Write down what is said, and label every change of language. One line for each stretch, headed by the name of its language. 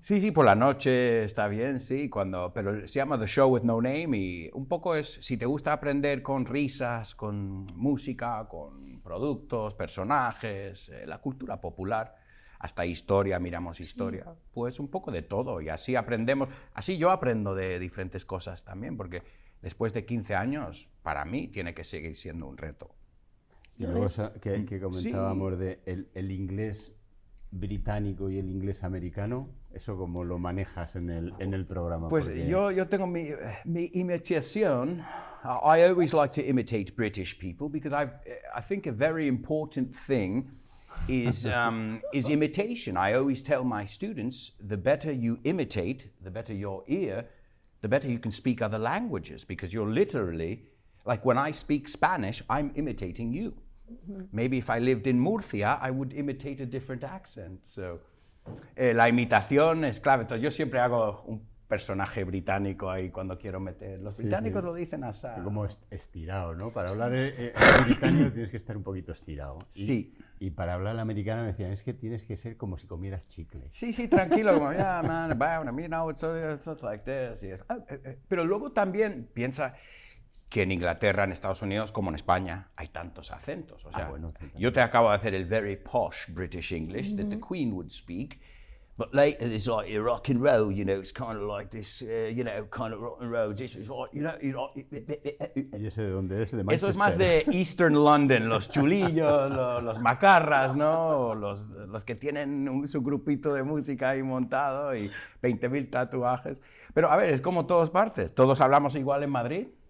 Spanish: Sí, por la noche está bien, sí, pero se llama The Show with No Name y un poco es, si te gusta aprender con risas, con música, con productos, personajes, la cultura popular, hasta historia, miramos historia, pues un poco de todo y así aprendemos, así yo aprendo de diferentes cosas también, porque después de 15 años, para mí, tiene que seguir siendo un reto. Y luego que comentábamos de el inglés británico y el inglés americano, ¿eso cómo lo manejas en el programa? Pues Porque... yo tengo mi imitación.
English: I always like to imitate British people because I think a very important thing is imitation. I always tell my students, the better you imitate, the better your ear, the better you can speak other languages, because you're literally, like when I speak Spanish, I'm imitating you. Maybe if I lived in Murcia, I would imitate a different accent.
Spanish: So, la imitación es clave. Entonces, yo siempre hago un personaje británico ahí cuando quiero meter. Los británicos lo dicen así. Como estirado, ¿no? Para hablar británico tienes que estar un poquito estirado. Sí. Y para hablar al americano me decían, es que tienes que ser como si comieras chicle. Sí, tranquilo, como,
English: yeah, man, you know, it's like this. Yes.
Spanish: Pero luego también piensa que en Inglaterra, en Estados Unidos, como en España, hay tantos acentos. O sea, bueno, yo te acabo de hacer el
English: very posh British English that the Queen would speak, but later it's like your rock and roll, you know, it's kind of like this, you know, kind of rock and roll. This is like, you know,
Spanish: ¿Y ese de dónde es? ¿De Manchester? Eso es más de Eastern London, los chulillos, los macarras, ¿no? Los que tienen su grupito de música ahí montado y 20.000 tatuajes. Pero a ver, es como todas partes. ¿Todos hablamos igual en Madrid?